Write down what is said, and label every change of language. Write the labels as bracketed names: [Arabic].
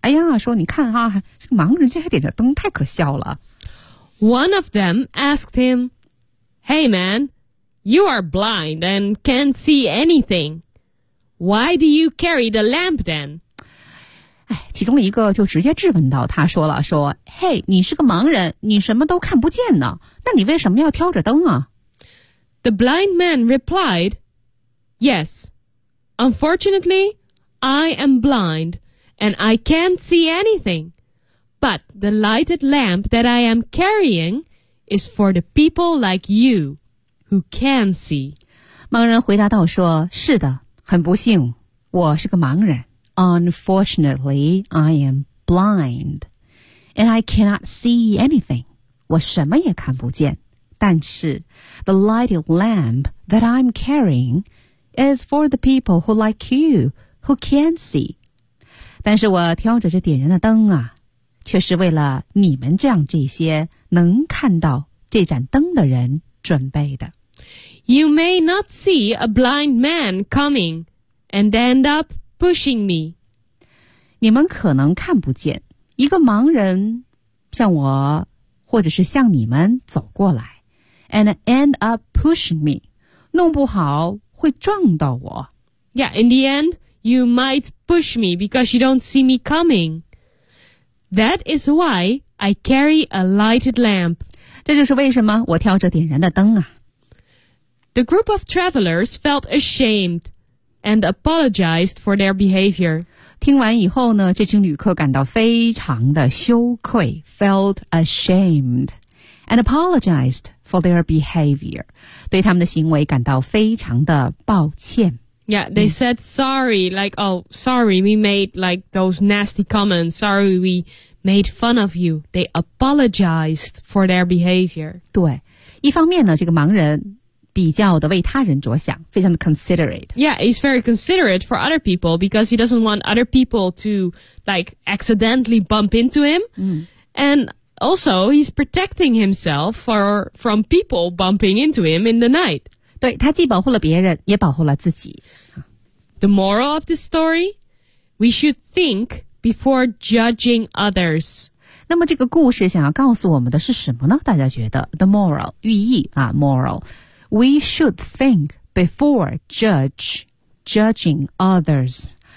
[Chinese] 哎呀，说你看啊，这个盲人这还点着灯，太可笑了。 [English] One of them asked him, Hey man, you are blind and can't see anything. Why do you carry the lamp then? [Chinese] 哎，其中一个就直接质问到他说了，说，嘿，你是个盲人，你什么都看不见呢，那你为什么要挑着灯啊？ [English] The blind man replied, Yes, unfortunately, I am blind, and I can't see anything. But the lighted lamp that I am carrying is for the people like you, who can see. [Chinese] 盲人回答道说，是的。很不幸，我是个盲人。 [English] Unfortunately, I am blind, and I cannot see anything. [Chinese] 我什么也看不见。 [English] 但是 ,the lighted lamp that I'm carrying is for the people who like you, who can see. [Chinese] 但是我挑着这点燃的灯啊，却是为了你们这样这些能看到这盏灯的人准备的。 [English] You may not see a blind man coming and end up pushing me. [Chinese] 你们可能看不见一个盲人像我或者是像你们走过来 [English] and end up pushing me. [Chinese] 弄不好会撞到我。 [English] Yeah, in the end, you might push me because you don't see me coming. That is why I carry a lighted lamp. [Chinese] 这就是为什么我挑着点燃的灯啊。 [English] The group of travelers felt ashamed and apologized for their behavior. [Chinese] 听完以后呢，这群旅客感到非常的羞愧 , [English] felt ashamed and apologized for their behavior. [Chinese] 对他们的行为感到非常的抱歉。 [English] Yeah, they said sorry, like, oh, sorry, we made like those nasty comments, sorry, we made fun of you. They apologized for their behavior. [Chinese] 对，一方面呢，这个盲人比较的为他人着想，非常的 considerate. [English] Yeah, he's very considerate for other people because he doesn't want other people to like accidentally bump into him. And also, he's protecting himself from people bumping into him in the night. [Chinese] 对，他既保护了别人，也保护了自己。 [English] The moral of this story? We should think before judging others. [Chinese] 那么这个故事想要告诉我们的是什么呢？大家觉得 , [English] the moral, [Chinese] 寓意啊 ,moral。 [English] We should think before judging others.